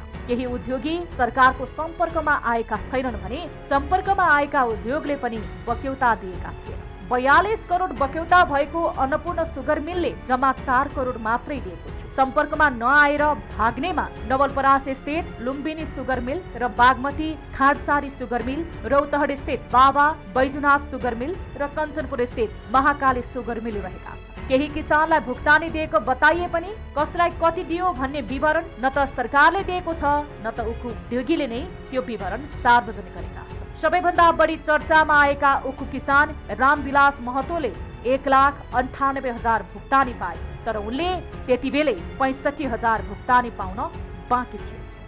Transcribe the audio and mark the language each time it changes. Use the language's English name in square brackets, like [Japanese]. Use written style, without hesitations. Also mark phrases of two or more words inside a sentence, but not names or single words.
[Nepali] केही उद्योगी सरकारको सम्पर्कमा आएका छैनन् भने सम्पर्कमा आएका उद्योगले पनि बक्यौता दिएका थिए। 42 करोड बक्यौता भएको अन्नपूर्ण सुगर मिलले जम्मा 4 करोड मात्रै दिएको थियो। सम्पर्कमा नआएर भाग्नेमा नवलपरासी स्थित लुम्बिनी सुगर मिल र बागमती खाडसारी सुगर मिल, रौतहट स्थित बाबा बैजुनाथ सुगर मिल र कञ्चनपुर स्थित महाकाली सुगर मिल रहेका छन्। केही किसानलाई भुक्तानी दिएको बताइए पनि कसलाई कति दियो भन्ने विवरण न त सरकारले दिएको छ न त उखु उद्योगीले नै त्यो विवरण सार्वजनिक गरेका छन्। सबैभन्दा बढी चर्चामा आएका उखु किसान रामविलास महतोले 1,98,000 भुक्तानी पाए, तर उनले त्यति बेलै 65,000 भुक्तानी पाउन बाँकी थियो।